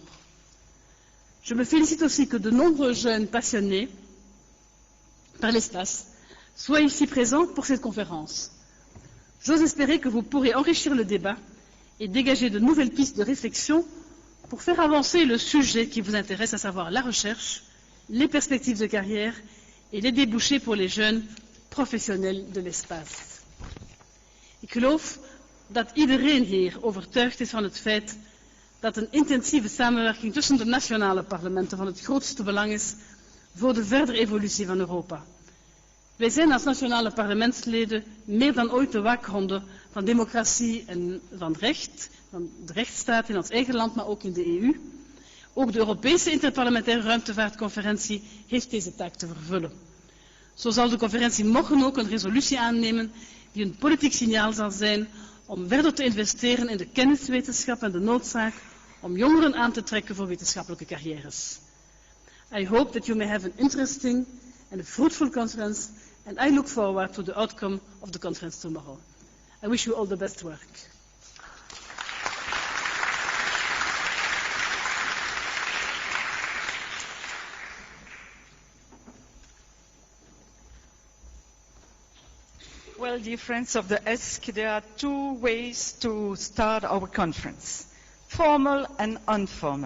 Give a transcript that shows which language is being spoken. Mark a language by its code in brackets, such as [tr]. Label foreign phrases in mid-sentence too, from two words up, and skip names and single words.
[fr] Je me félicite aussi que de nombreux jeunes passionnés par l'espace soient ici présents pour cette conférence. J'ose espérer que vous pourrez enrichir le débat et dégager de nouvelles pistes de réflexion pour faire avancer le sujet qui vous intéresse, à savoir la recherche, les perspectives de carrière et les débouchés pour les jeunes professionnels de l'espace. [nl] Ik geloof dat iedereen hier overtuigd is van het feit dat een intensieve samenwerking tussen de nationale parlementen van het grootste belang is voor de verdere evolutie van Europa. Wij zijn als nationale parlementsleden meer dan ooit de waakhonden van democratie en van recht, van de rechtsstaat in ons eigen land, maar ook in de EU. Ook de Europese Interparlementaire ruimtevaartconferentie heeft deze taak te vervullen. Zo zal de conferentie morgen ook een resolutie aannemen die een politiek signaal zal zijn om verder te investeren in de kenniswetenschap en de noodzaak om jongeren aan te trekken voor wetenschappelijke carrières. [en] I hope that you may have an interesting and a fruitful conference, and I look forward to the outcome of the conference tomorrow. I wish you all the best work. Well, dear friends of the EISC, there are two ways to start our conference, formal and informal.